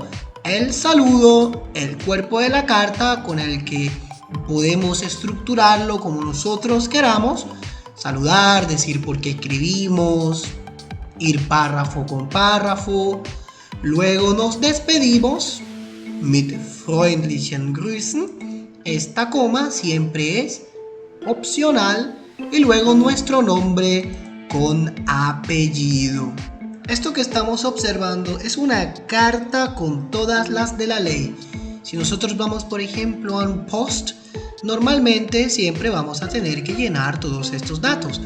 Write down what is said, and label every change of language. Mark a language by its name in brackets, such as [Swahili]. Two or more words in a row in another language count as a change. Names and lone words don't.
[Spanish] El saludo, el cuerpo de la carta con el que podemos estructurarlo como nosotros queramos. Saludar, decir por qué escribimos, ir párrafo con párrafo. Luego nos despedimos [German] mit freundlichen Grüßen. [Spanish] Esta coma siempre es opcional y luego nuestro nombre con apellido. Esto que estamos observando es una carta con todas las de la ley. Si nosotros vamos, por ejemplo, a un post, normalmente siempre vamos a tener que llenar todos estos datos.